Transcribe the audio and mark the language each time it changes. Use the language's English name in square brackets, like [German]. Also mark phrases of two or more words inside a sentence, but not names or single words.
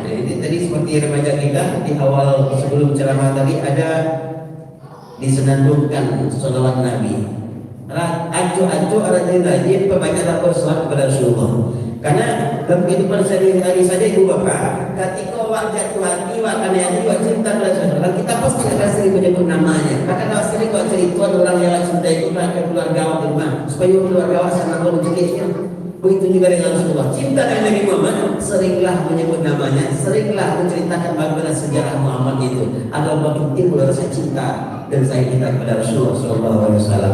[Indonesian] Jadi tadi seperti remaja kita di awal sebelum ceramah tadi ada disenandungkan salawat Nabi. Acu-acu rajin-rajin perbanyak lapor salawat kepada Rasulullah. Karena dalam kehidupan sehari-hari saja ibu bapak, ketika awak jatuh hati, awak kena awak cinta kepada Rasulullah, kita pasti akan sering menyebut namanya. Bahkan awak sering awak cerita orang yang awak cintai itu akan keluarga awak di rumah, supaya keluarga awak sama kalau menjadinya. Begitu juga dengan Rasulullah. Cinta dengan Nabi Muhammad, seringlah menyebut namanya, seringlah menceritakan bagaimana sejarah Muhammad itu, agar makin timbul rasa cinta dan sayang kita kepada Rasulullah [Arabic] صلى الله عليه وسلم.